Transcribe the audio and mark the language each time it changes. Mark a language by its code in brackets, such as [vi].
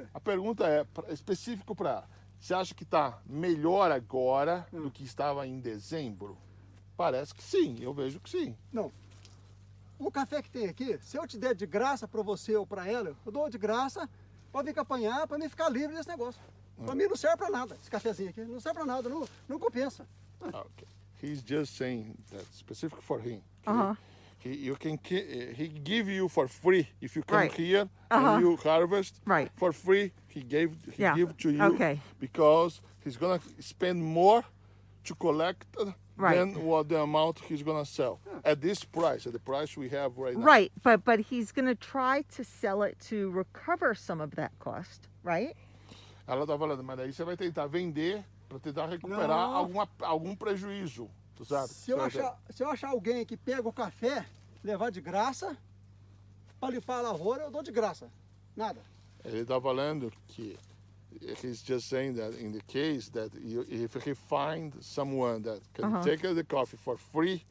[pt] A pergunta é específico para ela. Você acha que está melhor agora do que estava em dezembro? Parece que sim, eu vejo que sim. Não. O café que tem aqui, se eu te der de graça para você ou para ela, eu dou de graça para vir apanhar, para mim ficar livre desse negócio. Para mim não serve para nada, esse cafezinho aqui. Não serve para nada, não compensa. [en] Okay. He's just saying that specific for him. Uh-huh. He give you for free if you come Right. here Uh-huh. and you harvest Right. for free. He give to you Okay. because he's gonna spend more to collect Right. than what the amount he's gonna sell at this price, at the price we have right now. Right, but he's going to try to sell it to recover some of that cost, right? [pt] Ela tá falando, mas daí você vai tentar vender para tentar recuperar Não. algum prejuízo, tu sabe? Se eu achar alguém que pega o café, levar de graça, para limpar a lavoura, eu dou de graça. Nada. Ele tá falando que [en] he's just saying that in the case that if he find someone that can take the coffee for free,